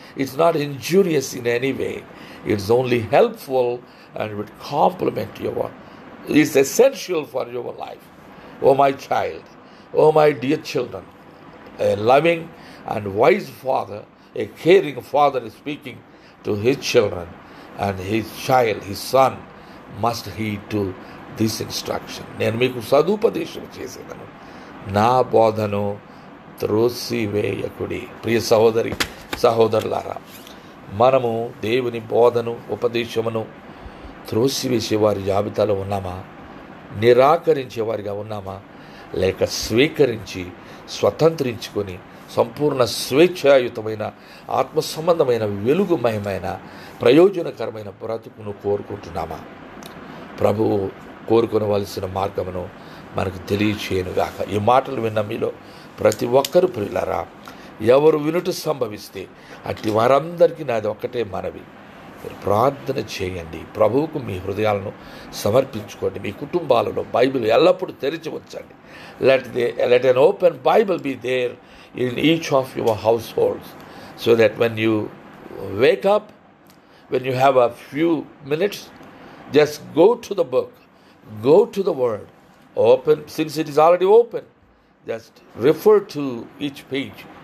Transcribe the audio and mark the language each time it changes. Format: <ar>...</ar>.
<en>It's not injurious in any way. It's only helpful and would complement it's essential for your life. Oh my child, oh my dear children, a loving and wise father, a caring father is speaking to his children, and his child, his son, must heed to this instruction.</en> <te>నేను మీకు సదుపదేశం చేసేదను, నా బోధను త్రోసివేయకుడి. ప్రియ సహోదరి సహోదరులారా, మనము దేవుని బోధను ఉపదేశమును త్రోసివేసేవారి జాబితాలో ఉన్నామా? నిరాకరించేవారిగా ఉన్నామా? లేక స్వీకరించి స్వతంత్రించుకొని సంపూర్ణ స్వేచ్ఛాయుతమైన ఆత్మ సంబంధమైన వెలుగుమయమైన ప్రయోజనకరమైన బ్రతుకును కోరుకుంటున్నామా? ప్రభువు కోరుకొనవలసిన మార్గమును మనకు తెలియచేయనుగాక. ఈ మాటలు విన్న మీలో ప్రతి ఒక్కరు ప్రియులారా, ఎవరు వినుట సంభవిస్తే అట్టి వారందరికీ నాది ఒక్కటే మనవి, మీరు ప్రార్థన చేయండి, ప్రభువుకు మీ హృదయాలను సమర్పించుకోండి. మీ కుటుంబాలలో బైబిల్ ఎల్లప్పుడూ తెరిచి ఉంచండి.</te> <en>Let an open Bible be there in each of your households, so that when you wake up, when you have a few minutes, just go to the book, go to the word, open, since it is already open, just refer to each page.</en>